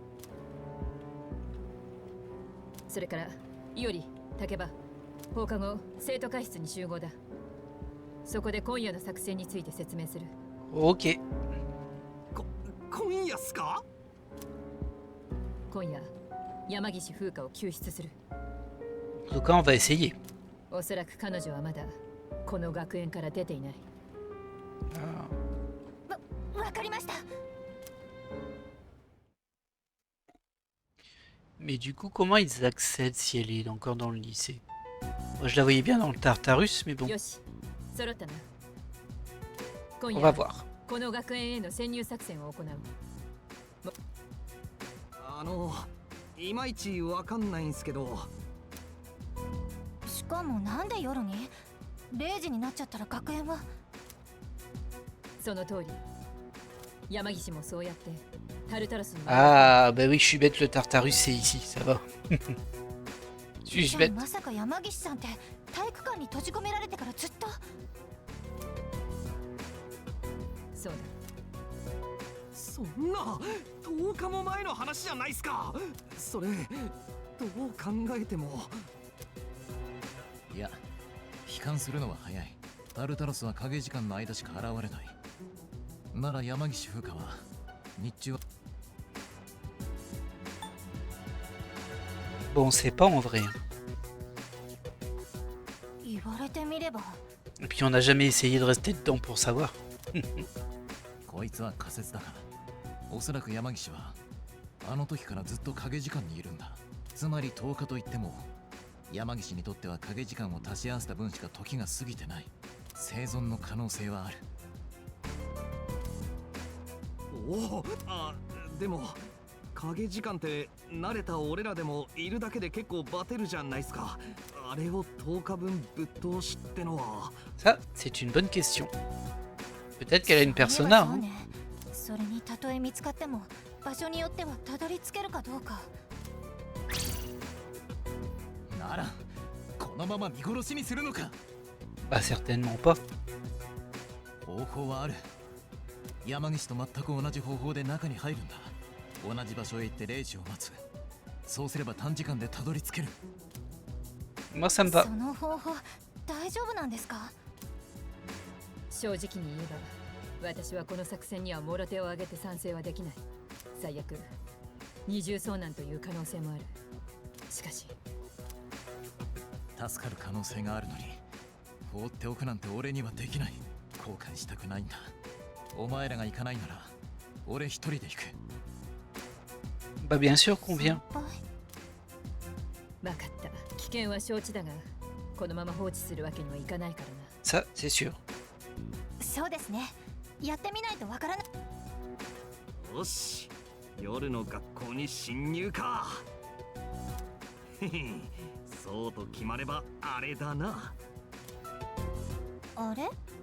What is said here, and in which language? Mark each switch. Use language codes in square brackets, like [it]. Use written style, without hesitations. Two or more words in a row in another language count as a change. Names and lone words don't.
[ja] それから伊織、竹場、放課後生徒会室に集合だ。そこで今夜の作戦について説明する。 [fr] Ok. [ja] 今夜っすか？今夜山岸風花を救出する。 [fr] En tout cas, on va essayer. [ja] おそらく彼女はまだこの学園から出ていない。わかりました。 [fr] Mais du coup, comment ils accèdent si elle est encore dans le lycée? Moi, je la voyais bien dans le Tartarus, mais bon, [ja] よし、揃ったな。今 [fr] on [ja] 夜 [fr] va voir. [ja] この学園への潜入作戦を行う。いまいちわかんないんすけど。しかもなんで夜に0時になっちゃったら学園は。その通り。山岸もそうやってタルタロスに。 [fr] Ah, bah oui, je suis bête, le Tartarus, c'est ici, ça va. Suis-je [ja] じゃあ [fr] bête? [ja] まさか山岸さんって体育館に閉じ込められてからずっと。そうだ。そんな10日も前の話じゃないっすか。それどう考えても。いや、悲観するのは早い。タルタロスは影時間の間しか現れない。なら山岸風花は日中は。 [fr] Bon, on sait pas en vrai. [ja] 言われてみれば。 [fr] Et puis on n'a jamais essayé de rester dedans pour savoir. [ja] こいつは仮説だが、おそらく山岸はあの時からずっと影時間にいるんだ。つまり10日といっても山岸にとっては影時間を足し合わせた分しか時が過ぎてない。生存の可能性はある。おお、でも影時間って慣れた俺らでもいるだけで結構バテるじゃないっすか。あれを10日分ぶっ通しってのは。 [fr] Ça, c'est une bonne question. Peut-être qu'elle a une persona. [ja] そう [fr] Hein. [ja] ね。それにたとえ見つかっても場所によってはたどり着けるかどうか。ならこのまま見殺しにするのか。 [fr] Bah certainement pas. [ja] 方法はある。山岸と全く同じ方法で中に入るんだ。同じ場所へ行って0時を待つ。そうすれば短時間でたどり着ける。 [fr] Moi ça me va. [ja] その方法大丈夫なんですか？正直に言えば、私はこの作戦にはもろ手を挙げて賛成はできない。最悪、二重遭難という可能性もある。しかし、助かる可能性があるのに放っておくなんて俺にはできない。後悔したくないんだ。お前らが行かないなら俺一人で行く。 [fr] Bah bien sûr qu'on vient. [ja] 分かった。危険は承知だが、このまま放置するわけにはいかないからな。 [fr] Ça, c'est sûr. [ja] そうですね。やってみないとわからない。よし、夜の学校に侵入か。へへ、そうと決まればあれだな。あれ？